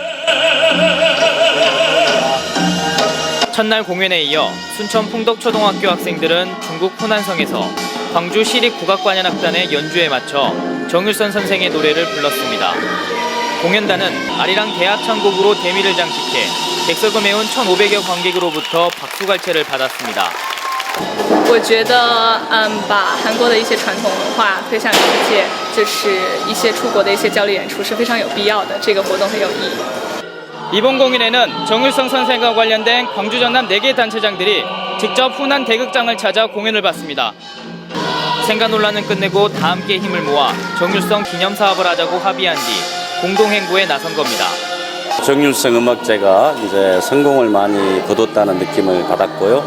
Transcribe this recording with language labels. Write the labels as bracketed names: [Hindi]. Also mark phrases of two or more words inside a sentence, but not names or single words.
[Korean] 첫날 공연에 이어 순천 풍덕초등학교 학생들은 중국 호난성에서 광주 시립국악관현악단의 연주에 맞춰 정율선 선생의 노래를 불렀습니다. 공연단은 아리랑 대합창곡으로 대미를 장식해 객석을 메운 1,500여 관객으로부터 박수갈채를 받았습니다. [Chinese] 我觉得把韩国的一些传统文化推向世界，就是一些出国的一些交流演出是非常有必要的。这个活动很有意义。 [Korean] 이번 공연에는 정율성 선생과 관련된 광주 전남 4개 단체장들이 직접 후난 대극장을 찾아 공연을 봤습니다. 생가 논란은 끝내고 다 함께 힘을 모아 정율성 기념 사업을 하자고 합의한 뒤 공동행보에 나선 겁니다. 정율성 음악제가 이제 성공을 많이 거뒀다는 느낌을 받았고요.